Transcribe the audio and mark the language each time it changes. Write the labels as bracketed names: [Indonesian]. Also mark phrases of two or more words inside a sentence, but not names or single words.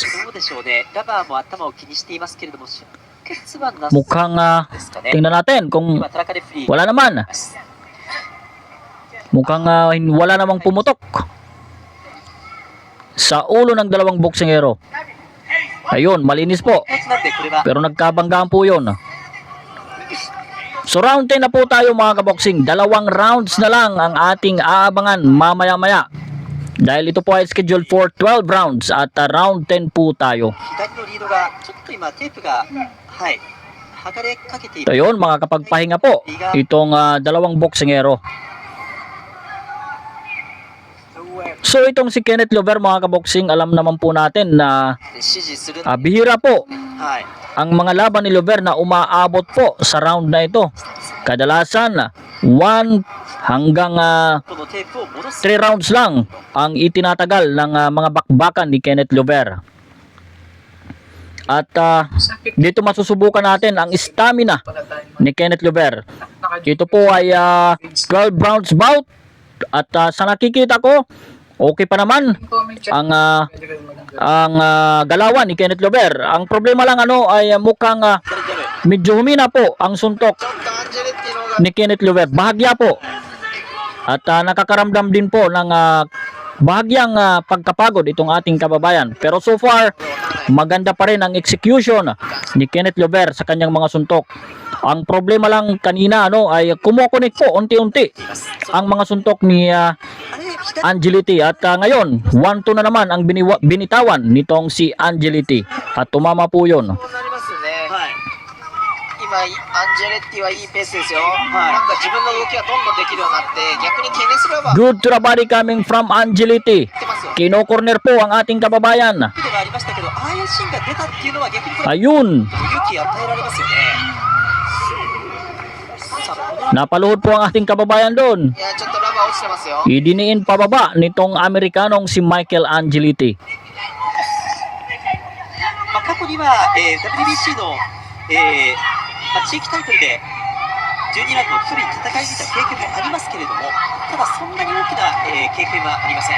[Japanese] どうでしょうね。ラバーも頭を気にしていますけれども、出血はなさ [Filipino] Mukhang [Japanese] ですかね。 [Filipino] tingnan natin kung [Japanese] 今、田中レフリー [Filipino] wala naman. Mukhang wala namang pumutok sa ulo ng dalawang boksingero. Ayun, malinis po. [Japanese] なんでこれは [Filipino] Pero nagkabanggaan po yun. So round 10 na po tayo mga kaboksing. 2 rounds na lang ang ating aabangan mamaya-maya. Dahil ito po ay [English] scheduled for 12 rounds [Filipino] at round 10 po tayo. [Japanese] 左のリードがちょっと今テープが、はい剥がれかけてい [Filipino] So [Japanese] る。 [Filipino] yun, mga kapagpahinga po itong dalawang boksingero. So itong si Kenneth Lover, mga kaboksing, alam naman po natin na [Japanese] 指示する。 [Filipino] bihira po [Japanese] はい。 [Filipino] ang mga laban ni Lover na umaabot po sa round na ito. Kadalasan 1 hanggang [Japanese] このテープを戻す。 [Filipino] 3 rounds lang ang itinatagal ng mga bakbakan ni Kenneth Lover. At dito masusubukan natin ang stamina ni Kenneth Lover. Ito po ay [English] 12 rounds bout [Filipino] at sa nakikita ko okay pa naman ang galawan ni Kenneth Lover. Ang problema lang ay mukhang medyo humina po ang suntok [Japanese] ちょっとアンジェレッティの方が [Filipino] ni Kenneth Lover. Bahagya po. At nakakaramdam din po ng bahagyang pagkapagod itong ating kababayan. Pero [English] so far, [Filipino] maganda pa rin ang execution ni Kenneth Lover sa kanyang mga suntok. Ang problema lang kanina ay kumukunik po unti-unti ang mga suntok ni [Japanese] あれ左 [Filipino] Angeliti. At ngayon, 1-2 na naman ang binitawan nitong si Angeliti. At tumama po yun. [Japanese] そうなりますよね。はい。今アンジェレッティはいいペースですよ。なんか自分の動きがどんどんできるようになって逆にケネスラバー [English] Good to the body coming from Angeliti. [Japanese] ってますよ。 [Filipino] Kino-corner po ang ating kababayan. [Japanese] 角度がありましたけど、ああいうシーンが出たっていうのは逆にこれ [Filipino] Ayun, [Japanese] 勇気与えられますよね。さあ、この [Filipino] napaluhod po ang ating kababayan doon. [Japanese] いやちょっとラバー落ちてますよ。 [Filipino] Idiniin pababa nitong Amerikanong si Michael Angeliti. [Japanese] まあ、過去には、WBC の、地域タイトルで12ラウンドを一人戦い抜いた経験もありますけれども、ただそんなに大きな、経験はありません。